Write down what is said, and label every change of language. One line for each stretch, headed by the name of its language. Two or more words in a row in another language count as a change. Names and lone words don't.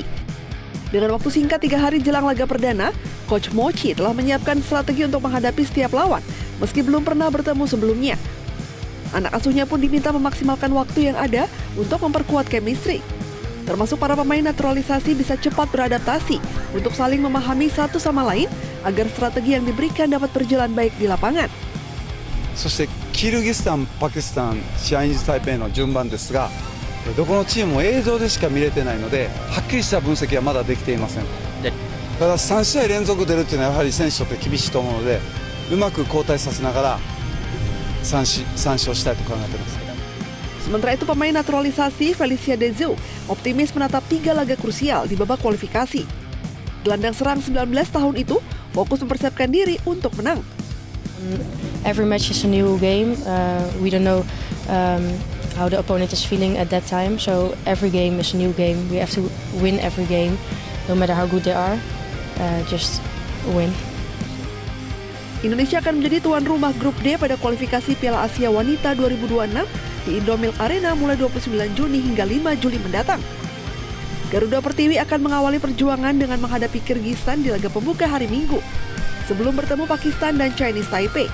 Indonesian: Dengan waktu singkat 3 hari jelang laga perdana, Coach Mochi telah menyiapkan strategi untuk menghadapi setiap lawan, meski belum pernah bertemu sebelumnya. Anak asuhnya pun diminta memaksimalkan waktu yang ada untuk memperkuat chemistry. Termasuk para pemain naturalisasi bisa cepat beradaptasi untuk saling memahami satu sama lain agar strategi yang diberikan dapat berjalan baik di lapangan.
Japanese: そしてキルギスタン、パキスタン、チャイニーズ・タイペイの順番ですが、どこのチームも映像でしか見れてないので、はっきりした分析はまだできていません。ただ3試合連続出るっていうのはやはり選手にとって厳しいと思うので、うまく交代させながら3勝したいと考えています。
Indonesian: Sementara itu pemain naturalisasi Felicia Dezeu optimis menatap 3 laga krusial di babak kualifikasi. Gelandang serang 19 tahun itu fokus mempersiapkan diri untuk menang.
English: Every match is a new game. We don't know how the opponent is feeling at that time. So every game is a new game. We have to win every game, no matter how good they are. Just win.
Indonesian: Indonesia akan menjadi tuan rumah grup D pada kualifikasi Piala Asia Wanita 2026 di Indomilk Arena mulai 29 Juni hingga 5 Juli mendatang. Garuda Pertiwi akan mengawali perjuangan dengan menghadapi Kirgistan di laga pembuka hari Minggu, sebelum bertemu Pakistan dan Chinese Taipei.